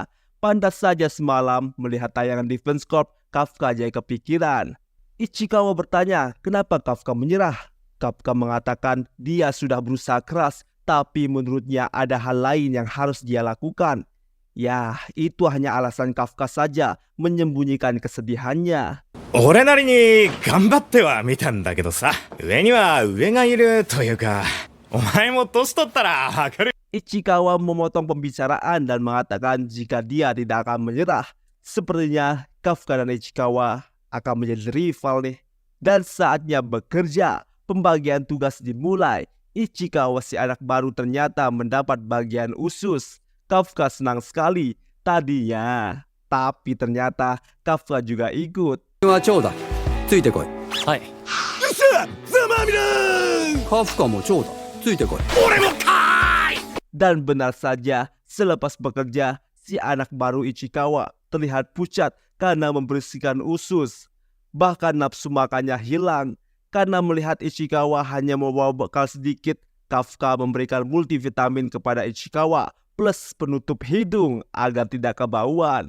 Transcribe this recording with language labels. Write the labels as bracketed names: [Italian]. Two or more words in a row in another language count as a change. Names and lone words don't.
[Indonesian] Pantas saja semalam melihat tayangan Defense Corps, Kafka jadi kepikiran. Ichikawa bertanya, kenapa Kafka menyerah? Kafka mengatakan dia sudah berusaha keras, tapi menurutnya ada hal lain yang harus dia lakukan. Ya, itu hanya alasan Kafka saja menyembunyikan kesedihannya. [Japanese] 俺なりに頑張ってはみたんだけどさ、上には上がいるというか. お前も年取ったらわかる. [Indonesian] Ichikawa memotong pembicaraan dan mengatakan jika dia tidak akan menyerah. Sepertinya Kafka dan Ichikawa akan menjadi rival nih. Dan saatnya bekerja, pembagian tugas dimulai. Ichikawa si anak baru ternyata mendapat bagian usus. Kafka senang sekali tadinya, tapi ternyata Kafka juga ikut. [Japanese] は長だ。ついてこい。はい。カフカも長だ。ついてこい。 [Indonesian] Dan benar saja, selepas bekerja, si anak baru Ichikawa terlihat pucat karena membersihkan usus. Bahkan nafsu makannya hilang. Karena melihat Ichikawa hanya membawa bekal sedikit, Kafka memberikan multivitamin kepada Ichikawa plus penutup hidung agar tidak kebauan.